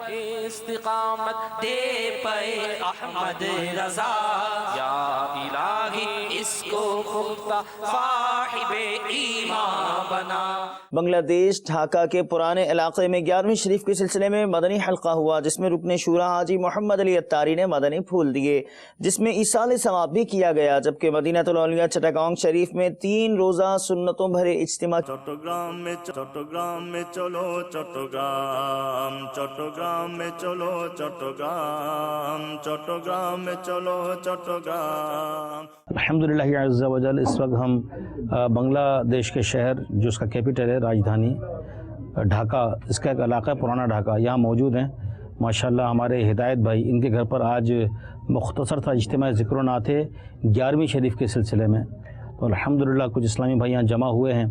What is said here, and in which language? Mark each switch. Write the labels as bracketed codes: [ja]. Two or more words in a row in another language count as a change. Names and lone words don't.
[ur] استقامت دے پائے احمد رضا، یا الہی اس کو خود صاحب ایمان بنا۔ بنگلہ دیش ڈھاکہ کے پرانے علاقے میں 11ویں شریف کے سلسلے میں مدنی حلقہ ہوا، جس میں رکن شورا حاجی محمد علی اتاری نے مدنی پھول دیے، جس میں ایصال ثواب بھی کیا گیا، جبکہ مدینہ الاولیاء چٹاگانگ شریف میں 3 روزہ سنتوں بھرے اجتماع۔ چٹاگانگ میں چلو چٹاگانگ، چٹاگانگ میں چلو چٹاگانگ، چٹاگانگ میں چلو چٹاگانگ۔ الحمدللہ عز و جل اس وقت ہم بنگلہ دیش کے شہر جو اس کا کیپٹل ہے راجدھانی ڈھاکہ، اس کا ایک علاقہ پرانا ڈھاکہ، یہاں موجود ہیں ماشاءاللہ ہمارے ہدایت بھائی، ان کے گھر پر آج مختصر تھا اجتماع ذکر و نعت 11ویں شریف کے سلسلے میں، تو الحمدللہ کچھ اسلامی بھائی یہاں جمع ہوئے ہیں،